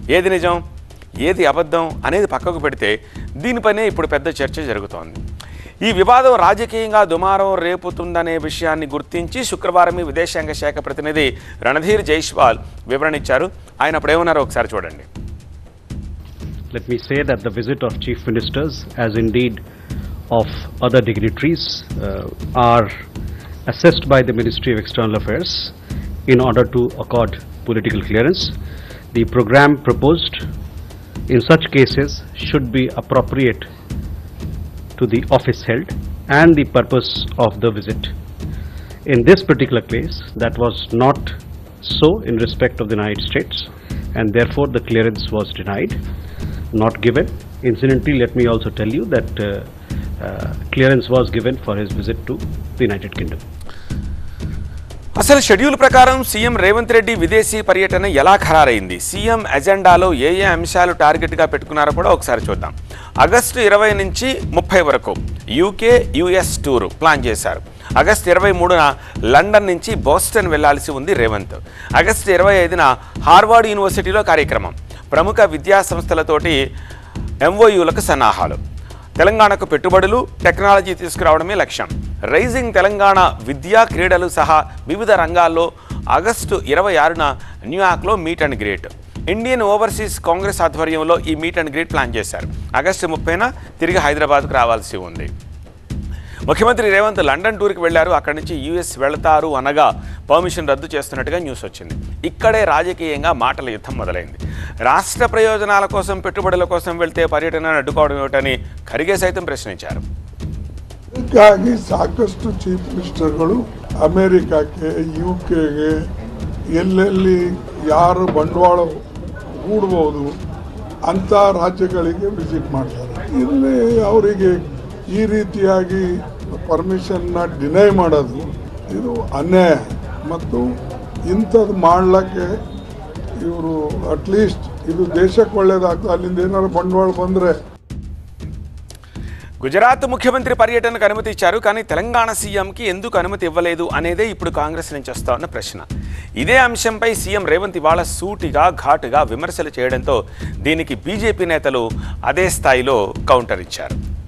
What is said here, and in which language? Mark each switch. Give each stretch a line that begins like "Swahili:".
Telugu: ఏది నిజం, ఏది అబద్ధం అనేది పక్కకు పెడితే దీనిపైనే ఇప్పుడు పెద్ద చర్చ జరుగుతోంది. ఈ వివాదం రాజకీయంగా దుమారం రేపుతుందనే విషయాన్ని గుర్తించి శుక్రవారం విదేశాంగ శాఖ ప్రతినిధి రణధీర్ జైస్వాల్ వివరణ ఇచ్చారు. ఆయన అప్పుడు ఏమన్నారో ఒకసారి చూడండి.
English: Let me say that the visit of chief ministers, as indeed of other dignitaries, are assessed by the Ministry of External Affairs in order to accord political clearance. The program proposed in such cases should be appropriate to the office held and the purpose of the visit. In this particular case, that was not so in respect of the United States, and therefore the clearance was denied, not given. Incidentally, let me also tell you that clearance was given for his visit to the United Kingdom.
Telugu: అసలు schedule ప్రకారం CM Revanth Reddy విదేశీ పర్యటన ఎలా ఖరారైంది, CM ఎజెండాలో ఏ ఏ అంశాలు టార్గెట్గా పెట్టుకున్నారో కూడా ఒకసారి చూద్దాం. ఆగస్టు 20 నుంచి 30 వరకు యూకే యుఎస్ టూరు ప్లాన్ చేశారు. ఆగస్టు 23న లండన్ నుంచి బోస్టన్ వెళ్లాల్సి ఉంది రేవంత్. ఆగస్టు 25న హార్వర్డ్ యూనివర్సిటీలో కార్యక్రమం. ప్రముఖ విద్యా సంస్థలతోటి ఎంఓయూలకు సన్నాహాలు. తెలంగాణకు పెట్టుబడులు, టెక్నాలజీ తీసుకురావడమే లక్ష్యం. రైజింగ్ తెలంగాణ విద్యా క్రీడలు సహా వివిధ రంగాల్లో ఆగస్టు 26న న్యూయార్క్లో meet and greet. Indian overseas Congress ఆధ్వర్యంలో ఈ మీట్ అండ్ గ్రీట్ ప్లాన్ చేశారు. ఆగస్టు 30న తిరిగి హైదరాబాద్కు రావాల్సి ఉంది. ముఖ్యమంత్రి రేవంత్ లండన్ టూర్కి వెళ్లారు. అక్కడి నుంచి యూఎస్ వెళతారు అనగా పర్మిషన్ రద్దు చేస్తున్నట్టుగా న్యూస్ వచ్చింది. ఇక్కడే రాజకీయంగా మాటల యుద్ధం మొదలైంది. రాష్ట్ర ప్రయోజనాల కోసం పెట్టుబడుల కోసం వెళ్తే పర్యటనను అడ్డుకోవడం ఏమిటని ఖర్గే సైతం
Kannada: ಪ್ರಶ್ನಿಸಿದರು. ಹೀಗಾಗಿ ಸಾಕಷ್ಟು ಚೀಫ್ ಮಿನಿಸ್ಟರ್ಗಳು ಅಮೆರಿಕಕ್ಕೆ, ಯುಕೆಗೆ, ಎಲ್ಲೆಲ್ಲಿ ಯಾರು ಬಂಡವಾಳ ಹೂಡಬಹುದು ಅಂಥ ರಾಜ್ಯಗಳಿಗೆ ವಿಸಿಟ್ ಮಾಡ್ತಾರೆ. ಇಲ್ಲಿ ಅವರಿಗೆ ಈ ರೀತಿಯಾಗಿ ಪರ್ಮಿಷನ್ನ ಡಿನೈ ಮಾಡೋದು ಇದು ಅನ್ಯಾಯ. ಮತ್ತು ಇಂಥದ್ದು ಮಾಡಲಿಕ್ಕೆ ಇವರು ಅಟ್ಲೀಸ್ಟ್ ಇದು ದೇಶಕ್ಕೆ ಒಳ್ಳೇದಾಗ್ತದೆ, ಅಲ್ಲಿಂದ ಏನಾದ್ರು ಬಂಡವಾಳ ಬಂದರೆ.
Telugu: గుజరాత్ ముఖ్యమంత్రి పర్యటనకు అనుమతి ఇచ్చారు, కానీ తెలంగాణ సీఎంకి ఎందుకు అనుమతి ఇవ్వలేదు అనేదే ఇప్పుడు కాంగ్రెస్ నుంచి వస్తోన్న ప్రశ్న. ఇదే అంశంపై సీఎం రేవంత్ ఇవాళ సూటిగా ఘాటుగా విమర్శలు చేయడంతో దీనికి బీజేపీ నేతలు అదే స్థాయిలో కౌంటర్ ఇచ్చారు.